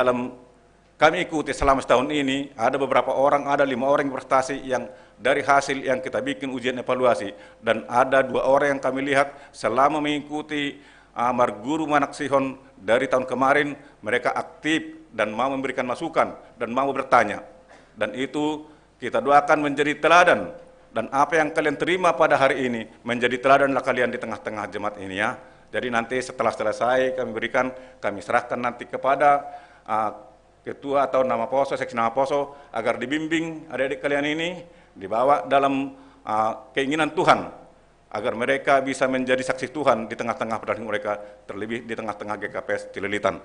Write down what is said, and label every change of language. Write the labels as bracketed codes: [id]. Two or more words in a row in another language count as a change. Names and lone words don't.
[id] Tapi dalam kami ikuti selama setahun ini, ada beberapa orang, ada 5 orang yang berprestasi yang dari hasil yang kita bikin ujian evaluasi, dan ada 2 orang yang kami lihat selama mengikuti Marguru Manaksihon dari tahun kemarin, mereka aktif dan mau memberikan masukan dan mau bertanya, dan itu kita doakan menjadi teladan, dan apa yang kalian terima pada hari ini menjadi teladanlah kalian di tengah-tengah jemaat ini ya. Jadi nanti setelah selesai kami serahkan nanti kepada ketua atau nama poso, seksi nama poso, agar dibimbing adik-adik kalian ini, dibawa dalam keinginan Tuhan, agar mereka bisa menjadi saksi Tuhan di tengah-tengah pedalaman mereka, terlebih di tengah-tengah GKPS Cililitan.